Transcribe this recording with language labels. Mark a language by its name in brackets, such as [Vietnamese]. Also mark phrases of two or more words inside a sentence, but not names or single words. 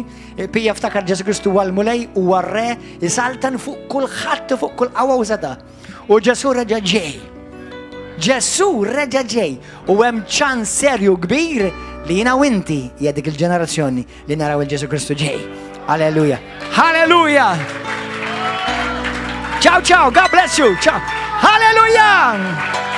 [Maltese] Pija ftakar Ġesu Kristu huwa l-mulej u r-re jisaltan fuq kull ħadd fuq kull qawwa u seta'. U Ġesu reġa' ġej. Ġesu reġa' ġej. U hemm ċans serju kbir li jiena u inti hija dik il-ġenerazzjoni li naraw il-Ġesu Kristu ġej. Alleluja. Halleluja. [Italian] Ciao ciao. [English] God bless you. [Maltese] Ciao. Halleluja.